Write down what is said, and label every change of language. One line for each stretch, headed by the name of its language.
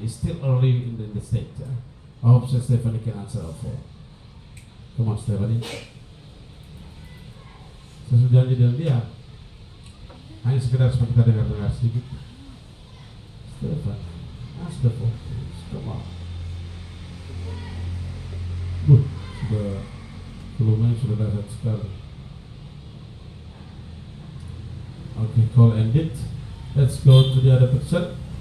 English: It's still early in the state. Ya. I hope Stephanie can answer our phone. Come on, Stephanie.
Indonesian: Saya sudah janji dengan dia. Hanya sekedar supaya kita dengar sedikit.
English: Stephanie, ask the phone, please. Come on.
Indonesian: Sudah volumenya sudah dahsyat sekali.
English: Okay, call ended. Let's go to the other person.